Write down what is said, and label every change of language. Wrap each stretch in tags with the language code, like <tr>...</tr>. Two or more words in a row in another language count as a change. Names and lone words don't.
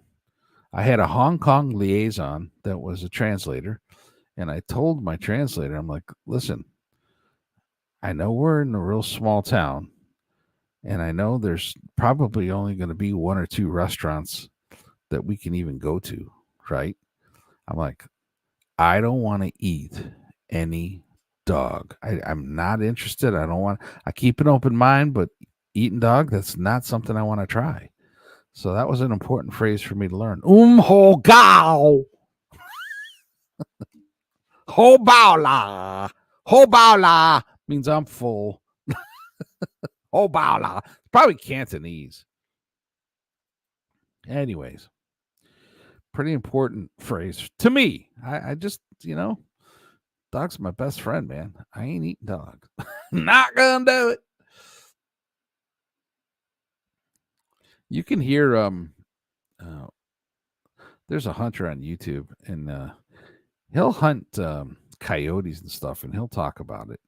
<en>I had a Hong Kong liaison that was a translator, and I told my translator, I'm like, listen, I know we're in a real small town, and I know there's probably only going to be one or two restaurants that we can even go to, right? I'm like, I don't want to eat any dog. I'm not interested. I keep an open mind, but eating dog, that's not something I want to try. So that was an important phrase for me to learn.</en> <yue>Ho gao. Ho bao la. Ho bao la</yue> <en>means I'm full.</en> <yue>Ho bao la.</yue> <en>Probably Cantonese. Anyways, pretty important phrase to me. I just, dog's my best friend, man. I ain't eating dog. Not gonna do it. You can hear there's a hunter on YouTube, and he'll hunt coyotes and stuff, and he'll talk about it.</en>